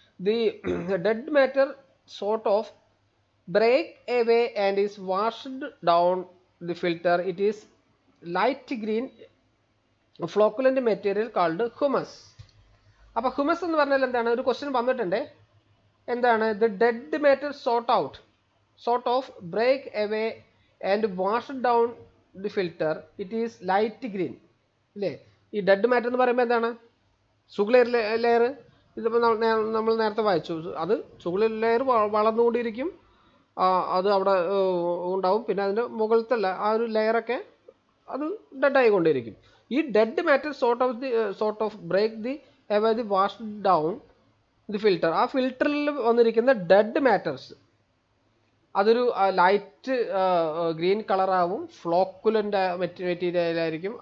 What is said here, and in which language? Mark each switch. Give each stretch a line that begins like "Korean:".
English: The dead matter sort of break away and is washed down the filter. It is light green flocculent material called humus.
Malayalam: അപ്പോൾ humus എന്ന് പറഞ്ഞാൽ എന്താണ്? ഒരു question വന്നിട്ടുണ്ട്. എന്താണ്?
English: The dead matter sort of break away and wash down the filter. It is light green. അല്ലേ?
Malayalam: ഈ dead matter എന്ന് പറയുമ്പോൾ എന്താണ്? സുഗുലർ ലെയർ. ഇതിപ്പോൾ നമ്മൾ നേരത്തെ വായിച്ചു. അത് സുഗുലർ ലെയർ വളർന്നുകൊണ്ടിരിക്കും, അത് അവിടെ ഉണ്ടാവും. പിന്നെ അതിൻ്റെ മുകളിലത്തെ ആ ഒരു ലെയറൊക്കെ അത് ഡെഡായിക്കൊണ്ടിരിക്കും.
English: ഈ dead matter sort of break the away the wash down the filter.
Malayalam: ആ ഫിൽറ്ററിൽ വന്നിരിക്കുന്ന ഡെഡ് മാറ്റേഴ്സ് അതൊരു ലൈറ്റ് ഗ്രീൻ കളറാവും, ഫ്ലോക്കുലൻ്റ് മെറ്റീരിയലായിരിക്കും.